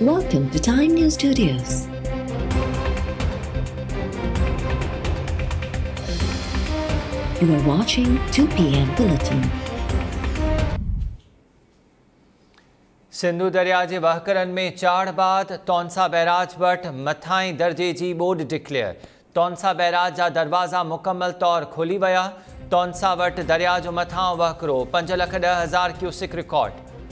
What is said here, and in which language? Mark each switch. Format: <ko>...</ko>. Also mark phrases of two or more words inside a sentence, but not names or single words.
<en>Welcome to Time News Studios. You are watching 2 p.m. Bulletin.</en> <sd>सिंधु दरिया जे वहकरनि में चाड़ बाद तौंसा बैराज वटि मथाहीं दर्जे जी ॿोॾि डिक्लेयर। तौंसा बैराज जा दरवाज़ा मुकमल तौर खोली विया। तौंसा वटि दरिया जो मथां वहकिरो 5,10,000 क्यूसिक रिकॉर्ड।</sd>